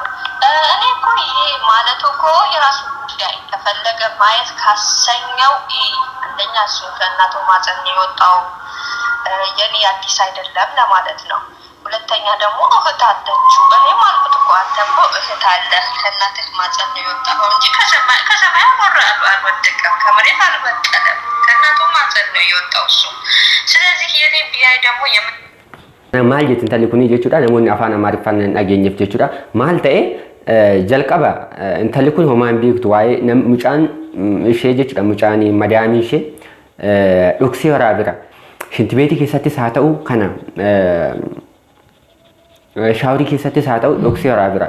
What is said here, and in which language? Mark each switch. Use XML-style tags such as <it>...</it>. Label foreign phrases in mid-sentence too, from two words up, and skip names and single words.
<am>እኔ እኮ ይሄ ማለቱ እኮ የራሱ ጉዳይ፣ ከፈለገ ማየት ካሰኘው አንደኛ እሱ ከእናቱ ማፀን የወጣው የኔ አዲስ አይደለም ለማለት ነው። ሁለተኛ ደግሞ እህት አለችው። እኔም አልኩት እኮ አንተ እኮ እህት አለህ ከእናትህ ማፀን የወጣው እንጂ ከሰማይ አልወደቀም፣ ከመሬት አልበቀለም፣ ከእናቱ ማፀን ነው የወጣው እሱ። ስለዚህ የኔ ቢያይ ደግሞ</am> <om>maal jettin intalli kun jechuudha. Namoonni afaan Amaariffaan dhageenyeef jechuudha. Maal ta'e jalqaba intalli kun homaan beektu waa'ee mucaan ishee jechuudha. Mucaan madaamii ishee dhoksee waraabira. Shinti beetii keessattis haa ta'u kana shaaworii keessattis haa ta'u dhoksee waraabira.</om>